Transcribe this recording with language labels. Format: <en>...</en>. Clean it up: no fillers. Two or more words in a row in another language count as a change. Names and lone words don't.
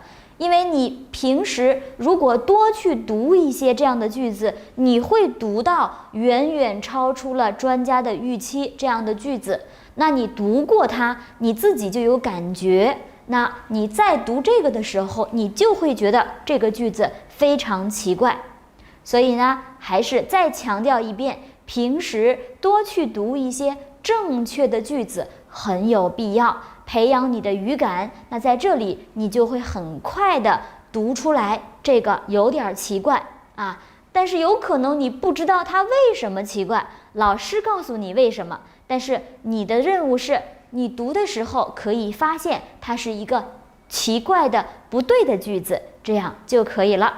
<zh>因為你平時如果多去讀一些這樣的句子，你會讀到遠遠超出了專家的預期這樣的句子，那你讀過它，你自己就有感覺，那你在讀這個的時候，你就會覺得這個句子非常奇怪。所以呢，還是再強調一遍，平時多去讀一些正確的句子很有必要，培養你的語感。那在這裡你就會很快的讀出來，這個有點奇怪但是有可能你不知道它為什麼奇怪，老師告訴你為什麼，但是你的任務是你讀的時候可以發現它是一個奇怪的不對的句子，這樣就可以了。</zh>